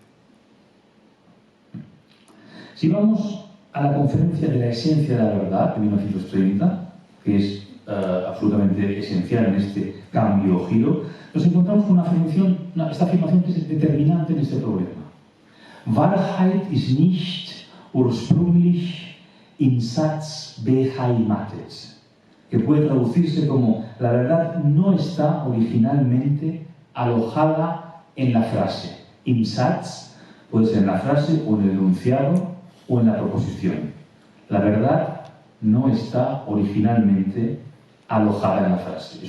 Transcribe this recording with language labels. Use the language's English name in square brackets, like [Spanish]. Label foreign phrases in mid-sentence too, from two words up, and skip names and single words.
[Spanish] Si vamos a la conferencia de la esencia de la verdad de 1930, que es absolutamente esencial en este cambio o giro, nos encontramos con esta afirmación que es determinante en este problema. [German] Wahrheit ist nicht ursprünglich im Satz beheimatet, [Spanish] que puede traducirse como la verdad no está originalmente alojada en la frase. [German] Im Satz [Spanish] puede ser en la frase o en el enunciado o en la proposición. La verdad no está originalmente alojada en la frase.